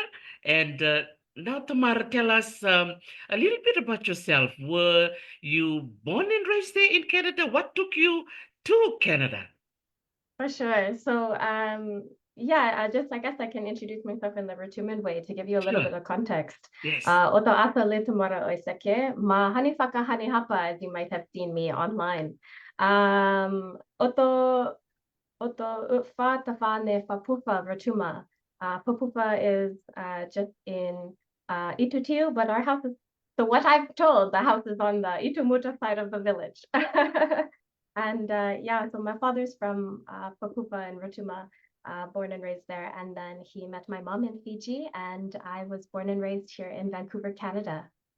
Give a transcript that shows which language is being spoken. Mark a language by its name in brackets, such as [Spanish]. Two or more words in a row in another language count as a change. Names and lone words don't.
[English] And now, Tamara, tell us a little bit about yourself. Were you born and raised there in Canada? What took you to Canada? For sure. So, yeah, I guess I can introduce myself in the Rotuman way to give you a little Sure. bit of context. Yes. [Rotuman] Oto ata le Tamara Aisake, ma hani hani hapa, [English] as you might have seen me online. [Rotuman] Oto fa tafa ne fapufa Rotuma. [English] Fapufa is just in Itutiu, but our house is, so what I've told, the house is on the Itumuta side of the village. And yeah, so my father's from Fapufa in Rotuma, born and raised there. And then he met my mom in Fiji, and I was born and raised here in Vancouver, Canada.